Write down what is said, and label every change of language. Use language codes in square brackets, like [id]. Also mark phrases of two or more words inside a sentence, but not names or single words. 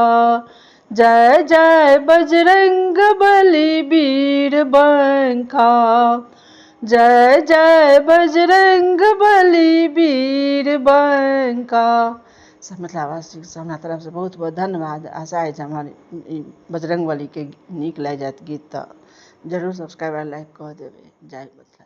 [mai] जय जय बजरंग बली वीर बंका, जय जय बजरंग बली वीर बंका। सब मिथिलावासी के हमरा तरफ से बहुत बहुत धन्यवाद। आशा है हमारे बजरंग बली के नीक लागि जायत गीत तऽ जरूर [en] subscribe like [mai] कऽ देबै। जय बजरंग।